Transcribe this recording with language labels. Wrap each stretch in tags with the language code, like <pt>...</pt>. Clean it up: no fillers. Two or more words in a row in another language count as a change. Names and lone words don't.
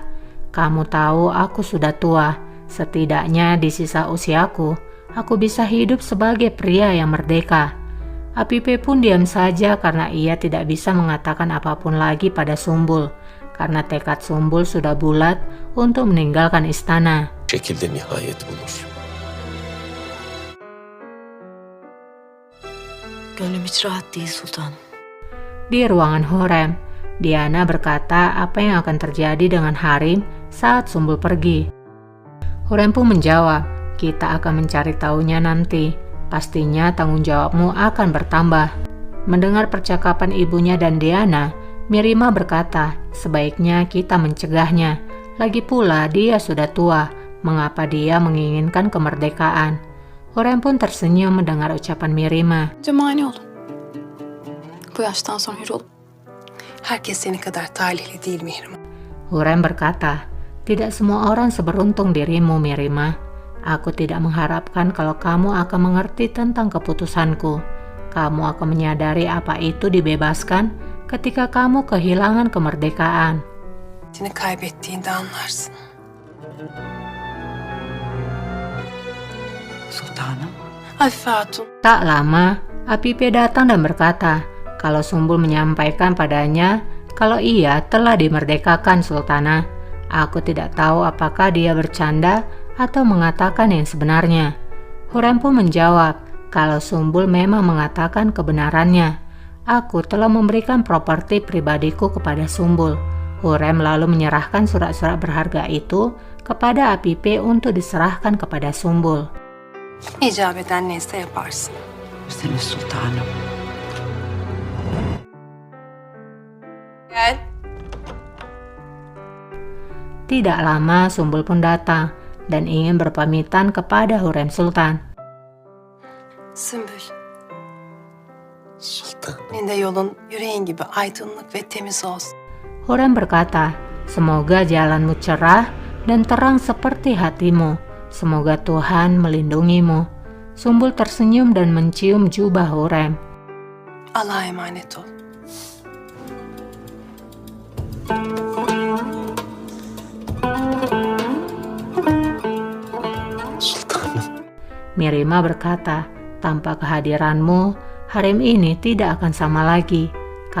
<id>Kamu tahu aku sudah tua, setidaknya di sisa usiaku, aku bisa hidup sebagai pria yang merdeka. Apipe pun diam saja karena ia tidak bisa mengatakan apapun lagi pada Sumbul, karena tekad Sumbul sudah bulat untuk meninggalkan istana.</id> <tr>Şekilde nihayet bulur. Gönlüm hiç rahat değil sultanım.</tr> <id>Di ruangan Hurrem, Diana berkata apa yang akan terjadi dengan harem saat Sumbul pergi. Hurrem pun menjawab, kita akan mencari tahunya nanti. Pastinya tanggung jawabmu akan bertambah. Mendengar percakapan ibunya dan Diana, Mirima berkata, sebaiknya kita mencegahnya. Lagi pula dia sudah tua, mengapa dia menginginkan kemerdekaan? Hurrem pun tersenyum mendengar ucapan Mirima.</id> <tr>Mani olun. Bu yaştan sonra hür olup. Herkes seni kadar talihli değil Mihrimah.</tr> <id>Hurrem berkata, tidak semua orang seberuntung dirimu Mirima. Aku tidak mengharapkan kalau kamu akan mengerti tentang keputusanku. Kamu akan menyadari apa itu dibebaskan ketika kamu kehilangan kemerdekaan.</id> <tr>Seni kaybettiğinde anlarsın. Sultanım. Afife Hatun.</tr> <id>Tak lama, Apipe datang dan berkata kalau Sumbul menyampaikan padanya kalau ia telah dimerdekakan Sultana. Aku tidak tahu apakah dia bercanda atau mengatakan yang sebenarnya. Hurrem pun menjawab kalau Sumbul memang mengatakan kebenarannya. Aku telah memberikan properti pribadiku kepada Sumbul. Hurrem lalu menyerahkan surat-surat berharga itu kepada Apipe untuk diserahkan kepada Sumbul.</id> <tr>İcap eden neyse yaparsın. Seni sultanım. Gel.</tr> <id>Tidak lama Sumbul pun datang dan ingin berpamitan kepada Hurrem Sultan.</id> <tr>Sümbül. Sultan. Senin de yolun yüreğin gibi aydınlık ve temiz olsun.</tr> <id>Hurrem berkata, semoga jalanmu cerah dan terang seperti hatimu. Semoga Tuhan melindungimu. Sumbul tersenyum dan mencium jubah Hurrem.</id> <tr>Allah'a emanet ol. Sultanım.</tr> <id>Mirima berkata, tanpa kehadiranmu, harem ini tidak akan sama lagi.</id>